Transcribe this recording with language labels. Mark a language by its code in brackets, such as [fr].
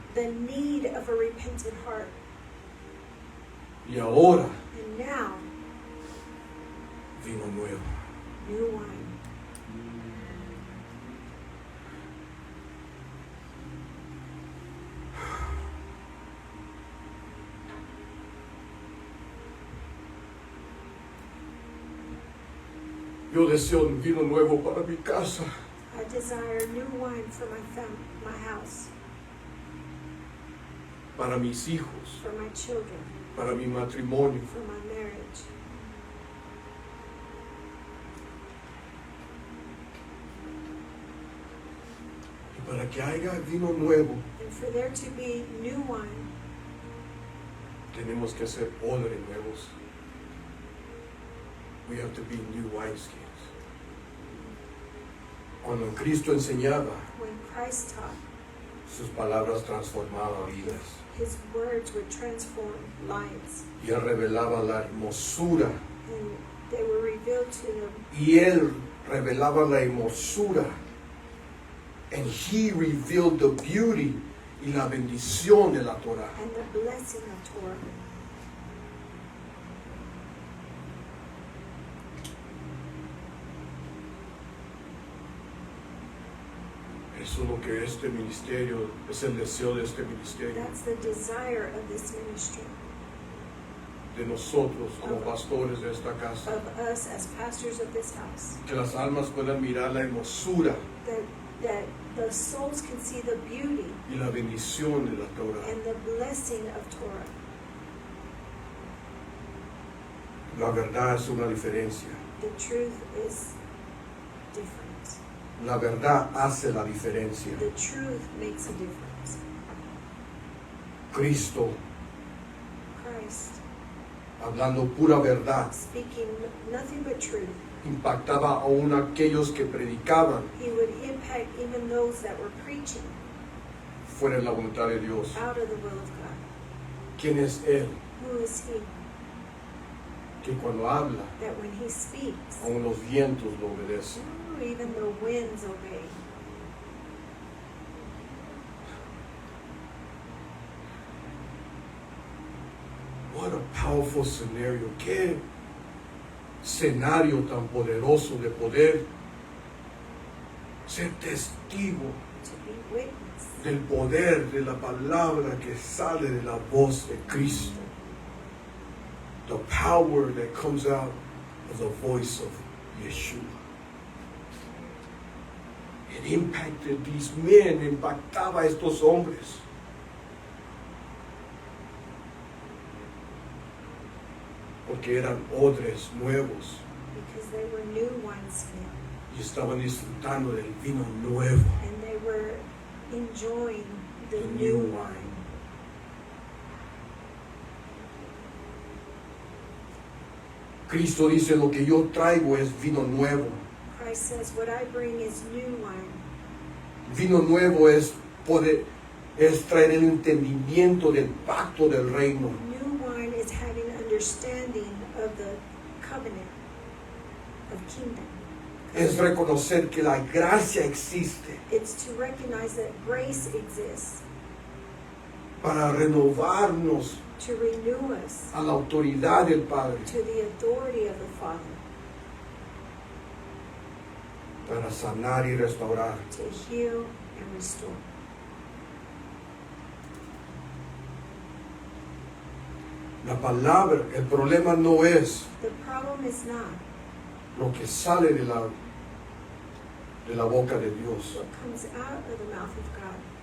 [en] the need of a repentant heart. [es] Y ahora, [en] And now, [es] vino nuevo. [en] new wine. [es] Yo deseo un vino nuevo para mi casa, [en] I desire new wine for my house, [es] para mis hijos, [en] for my children, [es] para mi matrimonio. [en] for my marriage. [es] Y para que haya vino nuevo, [en] And for there to be new wine, [es] tenemos que ser odres nuevos. [en] We have to be new wineskins. [es] Cuando Cristo enseñaba, [en] when Christ taught, [es] sus palabras transformaban vidas. [en] his words would transform lives. [es] Y Él revelaba la hermosura. [en] And they were revealed to them. [es] Y Él revelaba la hermosura. [en] And He revealed the beauty [es] y la bendición de la Torah. [en] And the blessing of Torah. [es] Eso es lo que este ministerio, es el deseo de este ministerio, [en] That's the desire of this ministry, [es] de nosotros como pastores de esta casa. [en] of us as pastors of this house. [es] Que las almas puedan mirar la hermosura [en] That the souls can see the beauty [es] y la bendición de la Torah. [en] and the blessing of Torah. [es] La verdad es una diferencia. [en] The truth is different. [es] La verdad hace la diferencia. [en] The truth makes a difference. [es] Cristo, [en] Christ, [es] hablando pura verdad, [en] speaking nothing but truth, [es] impactaba aún a aquellos que predicaban [en] he would impact even those that were preaching [es] fuera de la voluntad de Dios. [en] out of the will of God. [es] ¿Quién es Él? [en] Who is he? [es] Que cuando habla, [en] That when he speaks, [es] aún los vientos lo obedecen. [en] even the winds obey. What a powerful scenario. [es] Qué escenario tan poderoso de poder ser testigo [en] To be witness [es] del poder de la palabra que sale de la voz de Cristo. [en] The power that comes out of the voice of Yeshua. It impacted these men, [es] impactaba a estos hombres. Porque eran odres nuevos [en] because they were new wineskin [es] y estaban disfrutando del vino nuevo. [en] and they were enjoying the The new new wine. [es] Cristo dice, lo que yo traigo es vino nuevo. [en] Christ says, what I bring is new wine. [es] Vino nuevo es poder, es traer el entendimiento del pacto del reino. [en] New wine is having understanding of the covenant of kingdom. [es] Es reconocer que la gracia existe [en] It's to recognize that grace exists [es] para renovarnos [en] to renew us [es] a la autoridad del Padre, [en] to the authority of the Father, [es] para sanar y restaurar. [en] to heal and restore. [es] La palabra, el problema no es [en] The problem is not [es] lo que sale de la boca de Dios. [en] what comes out of the mouth of God.